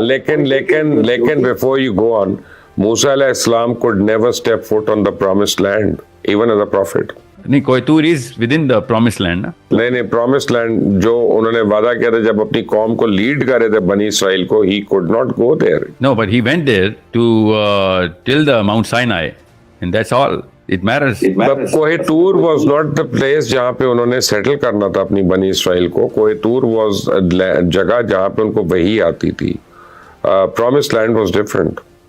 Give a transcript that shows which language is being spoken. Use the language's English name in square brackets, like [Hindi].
[English] لیکن before you go on, Musa علیہ السلام could never step foot on the promised land, even as a prophet. نہیں, کوہتور is within the promise land نا. [Urdu] نہیں, promise land جو انہوں نے وعدہ کیا تھا جب اپنی قوم کو لیڈ کر رہے تھے بنی اسرائیل کو, [English] he could not go there. No, but he went there to till the Mount Sinai, and that's all it matters. [Urdu] کوہتور [English] was not the place [Urdu] جہاں پہ انہوں نے سیٹل کرنا تھا اپنی بنی اسرائیل کو. کوہتور was جگہ جہاں پہ ان کو وحی آتی تھی. [English] Promise land was different.